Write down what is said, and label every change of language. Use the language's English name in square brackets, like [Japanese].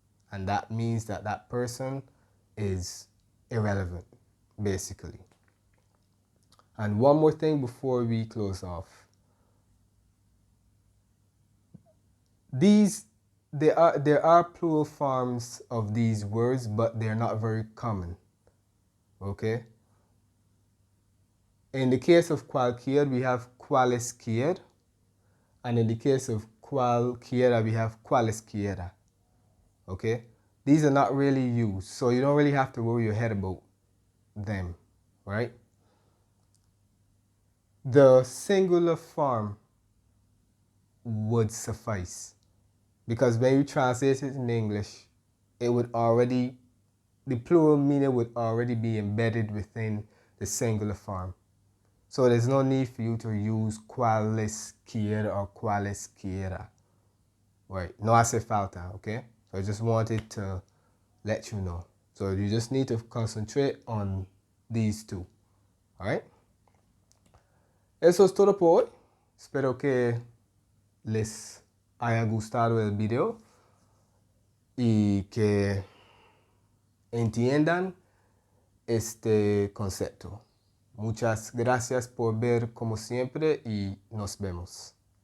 [English] And that means that that person is irrelevant, basically. And one more thing before we close off. There are plural forms of these words, but they're not very common. Okay? In the case of cualquier, we have cualesquier. And in the case of cualquiera, we have cualesquiera. Okay? These are not really used, so you don't really have to worry your head about them, right? The singular form would suffice, because when you translate it in English, it would already, the plural meaning would already be embedded within the singular form. So there's no need for you to use cualesquiera or cualesquiera. [Spanish] Right, no hace falta, okay? [English] So I just wanted to let you know. So you just need to concentrate on these two, all right? [Spanish] Eso es todo por hoy. Espero que les haya gustado el video y que entiendan este concepto. Muchas gracias por ver como siempre y nos vemos.